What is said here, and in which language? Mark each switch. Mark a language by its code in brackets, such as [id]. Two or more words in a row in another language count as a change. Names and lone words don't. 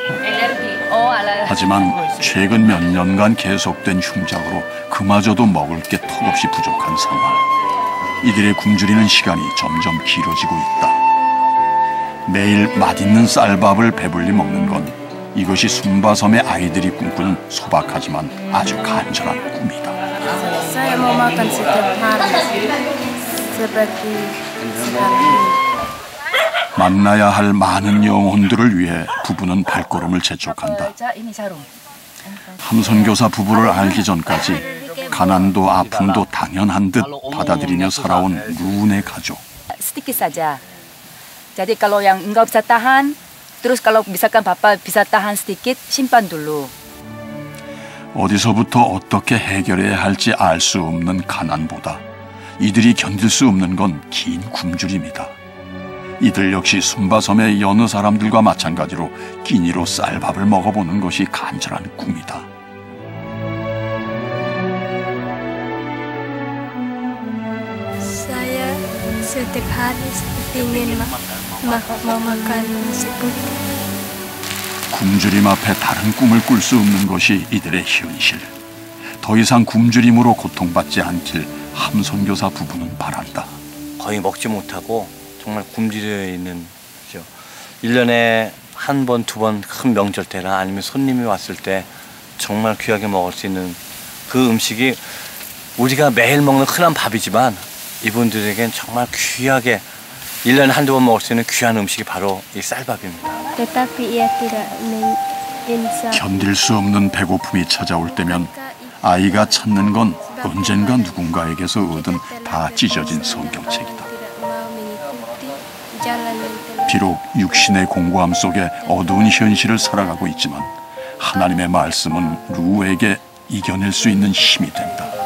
[ko] 하지만 최근 몇 년간 계속된 흉작으로 그마저도 먹을 게 턱없이 부족한 상황. 이들의 굶주리는 시간이 점점 길어지고 있다. 매일 맛있는 쌀밥을 배불리 먹는 건 이것이 숨바섬의 아이들이 꿈꾸는 소박하지만 아주 간절한 꿈이다. [id] Saya mau makan setiap hari. Seperti sekarang. [ko] 만나야 할 많은 영혼들을 위해 부부는 발걸음을 재촉한다. 함선교사 부부를 알기 전까지 가난도 아픔도 당연한 듯 받아들이며 살아온 루운의 가족. 스티키 싸자. [id] Jadi kalau yang nggak bisa tahan, terus kalau misalkan papa bisa tahan sedikit, simpan dulu. [ko] 어디서부터 어떻게 해결해야 할지 알 수 없는 가난보다 이들이 견딜 수 없는 건 긴 굶주림이다. 이들 역시 숨바섬의 여느 사람들과 마찬가지로 끼니로 쌀밥을 먹어보는 것이 간절한 꿈이다. [id] Saya setiap hari ingin mau makan nasi putih. [ko] 굶주림 앞에 다른 꿈을 꿀 수 없는 것이 이들의 현실. 더 이상 굶주림으로 고통받지 않길 함선교사 부부는 바란다. 거의 먹지 못하고 정말 굶주려 있는 거죠. 1년에 한 번, 두 번 큰 명절 때나 아니면 손님이 왔을 때 정말 귀하게 먹을 수 있는 그 음식이 우리가 매일 먹는 흔한 밥이지만 이분들에겐 정말 귀하게 1년에 한두 번 먹을 수 있는 귀한 음식이 바로 이 쌀밥입니다. [id] Tetapi ia tidak insaf. [ko] 견딜 수 없는 배고픔이 찾아올 때면 아이가 찾는 건 언젠가 누군가에게서 얻은 다 찢어진 성경책이다. 비록 육신의 공고함 속에 어두운 현실을 살아가고 있지만 하나님의 말씀은 루에게 이겨낼 수 있는 힘이 된다.